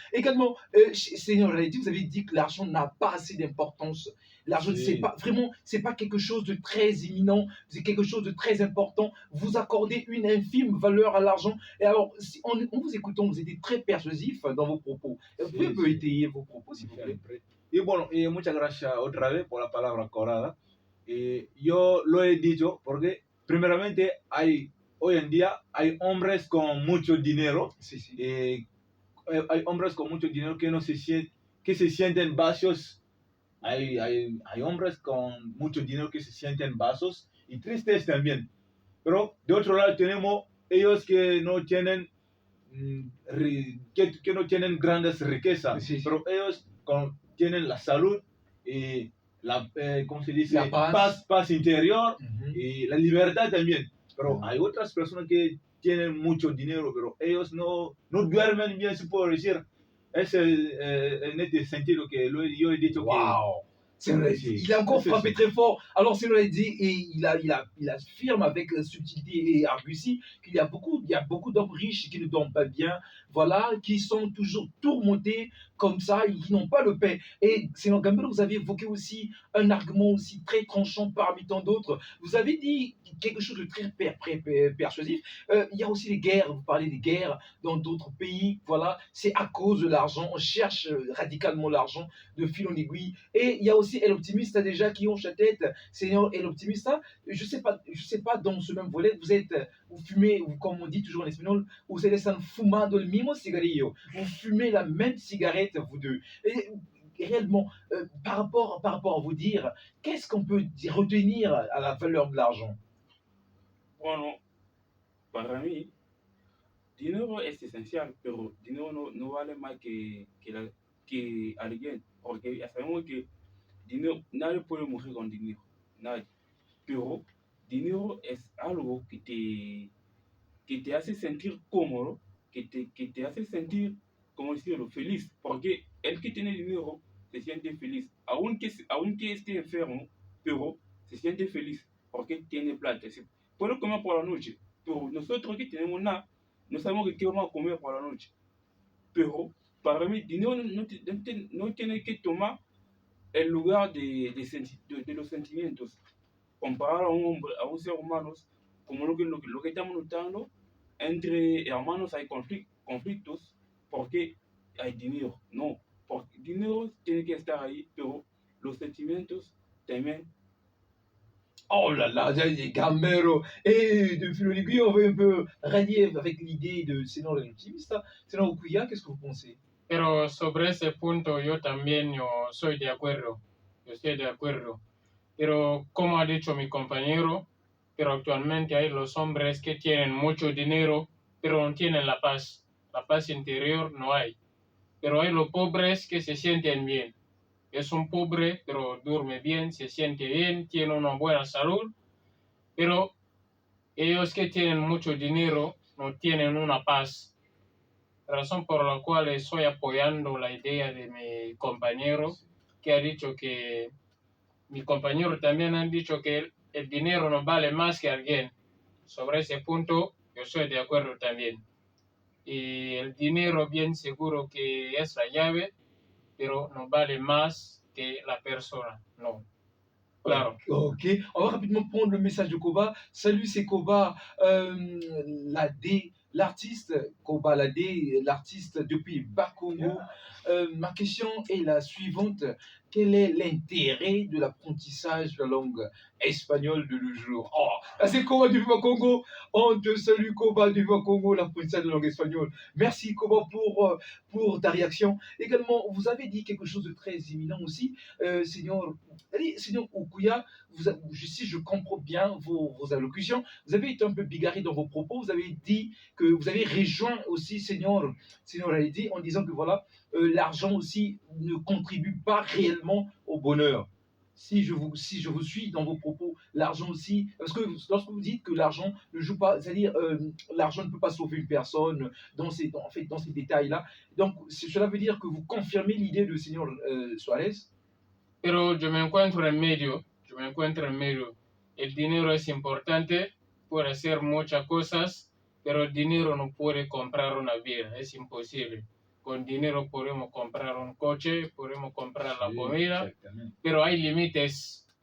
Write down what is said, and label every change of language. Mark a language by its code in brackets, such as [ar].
[fr] Également, Seigneur Lady, vous avez dit que l'argent n'a pas assez d'importance. L'argent, c'est pas vraiment, c'est pas quelque chose de très imminent, c'est quelque chose de très important. Vous accordez une infime valeur à l'argent. Et alors, si en vous écoutant, vous étiez très persuasif dans vos propos. Vous pouvez un peu étayer vos propos, s'il vous plaît. [es] Y bueno, muchas gracias otra vez por la palabra corada. Yo lo he dicho porque, primeramente, hoy en día hay hombres con mucho dinero. Sí, sí. Hay hombres con mucho dinero que se sienten vacíos. Hay hombres con mucho dinero que se sienten vasos y tristes también. Pero de otro lado tenemos ellos que no tienen que no tienen grandes riquezas, Sí, sí. pero ellos tienen la salud y ¿cómo se dice? La paz. Paz interior Ujú. y la libertad también. Pero Ujú. hay otras personas que tienen mucho dinero, pero ellos no duermen bien, se puede decir. Es en este sentido que yo he dicho [fr] Wow! C'est vrai, [es] Sí, [fr] il a encore c'est frappé ça. très fort. Alors, c'est vrai dit, et il affirme avec subtilité et argutie qu'il y a beaucoup d'hommes riches qui ne dorment pas bien, voilà, qui sont toujours tourmentés comme ça, et qui n'ont pas le paix. Et Seigneur Gambel, vous avez évoqué aussi un argument aussi très tranchant parmi tant d'autres. Vous avez dit quelque chose de très persuasif. Il y a aussi les guerres, vous parlez des guerres dans d'autres pays, voilà, c'est à cause de l'argent, on cherche radicalement l'argent de fil en aiguille. Et il y a aussi El Optimista déjà qui hoche la tête. Seigneur El Optimista, je sais pas dans ce même volet, vous fumez, comme on dit toujours en espagnol, [es] ustedes están fumando el mismo cigarrillo. [fr] Vous fumez la même cigarette, vous deux. Et réellement, par rapport à vous dire, qu'est-ce qu'on peut retenir à la valeur de l'argent? [es] Bueno, para mí, dinero es esencial, pero dinero no vale más que alguien, porque ya sabemos que dinero, nadie puede morir con dinero, nadie. Pero dinero es algo que te hace sentir cómodo, que te hace sentir, ¿cómo decirlo?, feliz, porque el que tiene dinero se siente feliz, aunque esté enfermo, pero se siente feliz, porque tiene plata. Puede comer por la noche, pero nosotros que tenemos nada, no sabemos qué vamos a comer por la noche. Pero para mí, dinero no tiene que tomar el lugar de los sentimientos. Comparar a un ser humano, como lo que estamos notando, entre hermanos hay conflictos porque hay dinero. No, porque dinero tiene que estar ahí, pero los sentimientos también. [fr] Oh là là, Gambero. Et de fil en aiguille, on va un peu rallier avec l'idée de Seigneur l'optimista. Seigneur Okuya, qu'est-ce que vous pensez? [es] Pero sobre ese punto yo también yo soy de acuerdo. Yo estoy de acuerdo. Pero como ha dicho mi compañero, pero actualmente hay los hombres que tienen mucho dinero, pero no tienen la paz. La paz interior no hay. Pero hay los pobres que se sienten bien. Es un pobre, pero duerme bien, se siente bien, tiene una buena salud. Pero ellos que tienen mucho dinero no tienen una paz. Razón por la cual estoy apoyando la idea de mi compañero, que ha dicho que mi compañero también han dicho que el dinero no vale más que alguien. Sobre ese punto yo estoy de acuerdo también. Y el dinero bien seguro que es la llave, pero no vale más que la persona. No. Claro. [fr] Ok, on va rapidement prendre le message de Koba. Salut, c'est Koba, la D l'artiste Kobalade, l'artiste depuis Bakongo. Ma question est la suivante. Quel est l'intérêt de l'apprentissage de la langue espagnole de nos jours? Oh, c'est Koba du Congo. On te salue, Koba du Congo, l'apprentissage de la langue espagnole. Merci, Koba, pour ta réaction. Également, vous avez dit quelque chose de très éminent aussi, Seigneur Okuya. Si je comprends bien vos allocutions, vous avez été un peu bigarré dans vos propos. Vous avez dit que vous avez rejoint aussi Seigneur Haïdi en disant que voilà, l'argent aussi ne contribue pas réellement au bonheur. Si je vous suis dans vos propos, l'argent aussi, parce que lorsque vous dites que l'argent ne joue pas, c'est-à-dire l'argent ne peut pas sauver une personne dans ces détails-là, donc cela veut dire que vous confirmez l'idée de Seigneur Suarez. [es] Pero yo me encuentro en medio, El dinero es importante, puede hacer muchas cosas, pero el dinero no puede comprar una vida, es imposible. Con dinero podemos comprar un coche, podemos comprar la comida, pero hay límites.